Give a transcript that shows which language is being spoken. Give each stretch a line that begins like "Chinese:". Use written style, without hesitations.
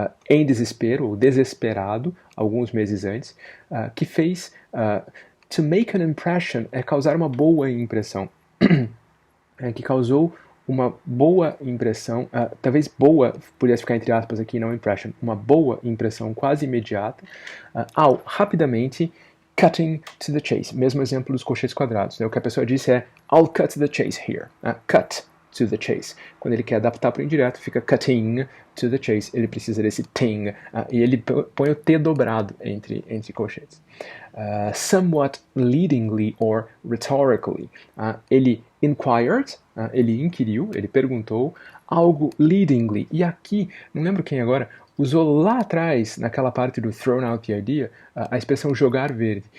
Portuguese: em desespero, ou desesperado, alguns meses antes, que fez,
English: to make an impression,
Portuguese: é causar uma boa impressão, que causou uma boa impressão, talvez boa, pudesse ficar entre aspas aqui, não impression, uma boa impressão quase imediata, ao rapidamente
English: cutting to the chase.
Portuguese: Mesmo exemplo dos colchetes quadrados. Né? O que a pessoa disse é
English: I'll cut the chase here. Cut to the chase.
Portuguese: Quando ele quer adaptar para o indireto, fica
English: cutting to the chase.
Portuguese: Ele precisa desse ting. E ele põe o T dobrado entre colchetes.
English: Somewhat leadingly or rhetorically.
Portuguese: Ele inquired, ele inquiriu, ele perguntou algo leadingly. E aqui, não lembro quem agora, usou lá atrás, naquela parte do
English: thrown out the idea,
Portuguese: a expressão jogar verde.